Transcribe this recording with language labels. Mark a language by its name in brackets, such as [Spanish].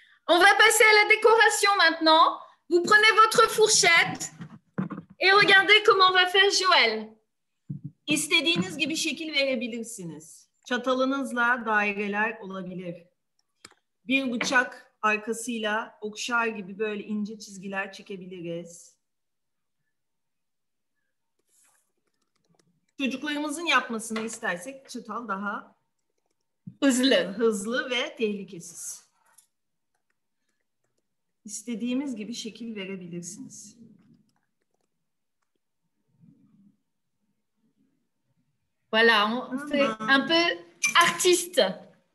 [French] On va passer à la décoration maintenant. Vous prenez votre fourchette et regardez comment on va faire Joël. [Turkish] İstediğiniz gibi şekil verebilirsiniz. Çatalınızla daireler olabilir. Bir bıçak arkasıyla okşar gibi böyle ince çizgiler çekebiliriz. Çocuklarımızın yapmasını istersek çatal daha hızlı ve tehlikesiz. İstediğimiz gibi şekil verebilirsiniz. [French] Voilà, on fait un peu artiste.